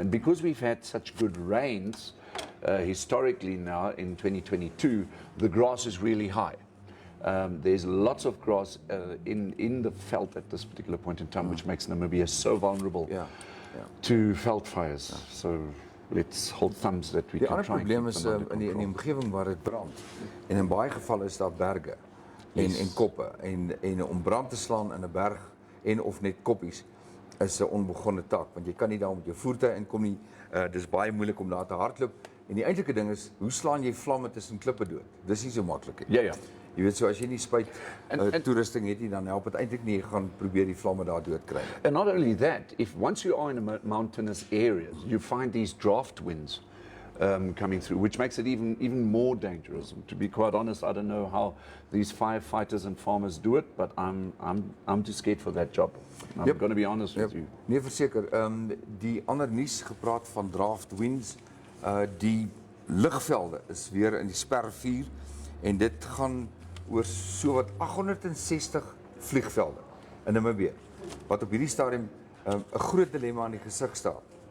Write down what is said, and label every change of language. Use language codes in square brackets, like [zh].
[en] And because we've had such good rains historically now in 2022, the grass is really high. There's lots of grass in the veld at this particular point in time, which makes Namibia so vulnerable to veld fires. So let's hold thumbs that we can try and keep them under control. [af] Die probleem is in die omgewing waar dit brand. En in baie gevalle is daar berge en koppe. En om brand te slaan in 'n berg en of net koppies is 'n onbegonne taak, want jy kan nie daar met jou voertuig inkom nie. Dis baie moeilik om daar te hardloop. En die eintlike ding is, hoe slaan jy vlamme tussen klippe dood? Dis nie so maklik nie. Ja. Jy weet, so as jy nie spuit toerusting het nie, dan help dit eintlik nie, jy gaan probeer die vlamme daar dood kry. [en] And not only that, if once you are in a mountainous area, you find these draft winds coming through, which makes it even more dangerous. To be quite honest, I don't know how these firefighters and farmers do it, but I'm too scared for that job. I'm going to be honest with you. [af] Nee, verseker. Die ander nuus gepraat van draft winds, die lugvelde is weer in die spervuur, en dit gaan oor sowat 860 vliegvelde in Namibia, wat op hierdie stadium 'n groot dilemma in die gesig staan.